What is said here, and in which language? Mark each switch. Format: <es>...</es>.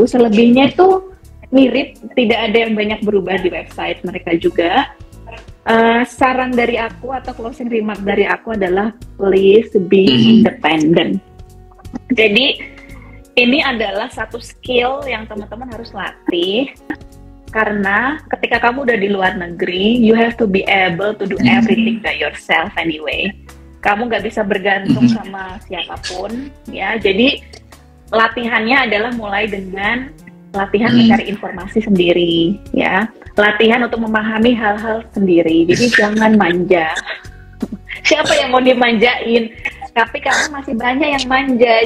<id>Selebihnya itu mirip, tidak ada yang banyak berubah di website mereka juga. Saran dari aku atau closing remark dari aku adalah</id> <en>please be independent.</en> <id>Jadi ini adalah satu skill yang teman-teman harus latih. Karena ketika kamu udah di luar negeri,</id> <en>you have to be able to do everything by yourself anyway.</en> <id>Kamu nggak bisa bergantung sama siapapun, ya. Jadi latihannya adalah mulai dengan latihan mencari informasi sendiri, ya. Latihan untuk memahami hal-hal sendiri. Jadi jangan manja. Siapa yang mau dimanjain? Tapi kamu masih banyak yang manja.</id>